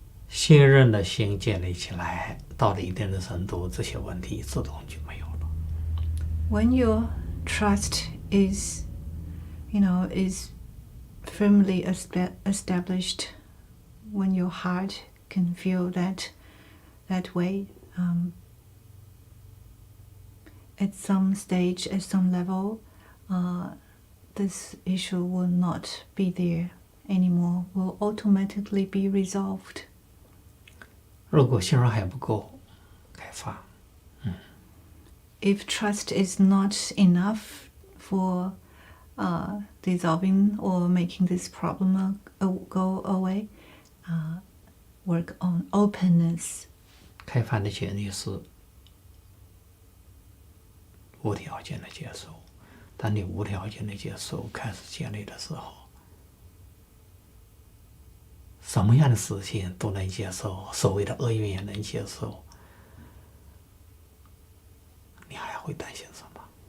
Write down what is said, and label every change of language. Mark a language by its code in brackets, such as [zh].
[zh] 信任的心建立起来，到了一定的程度，这些问题自动就没有了。 [en] When your trust is, is firmly established, when your heart can feel that way, at some stage, at some level, this issue will not be there anymore, will automatically be resolved. [zh] 如果信任还不够，开发。 [en] If trust is not enough for dissolving or making this problem go away, work on openness. [zh] 开发的前提是无条件的接受。当你无条件的接受开始建立的时候，什么样的事情都能接受，所谓的厄运也能接受，你还会担心什么？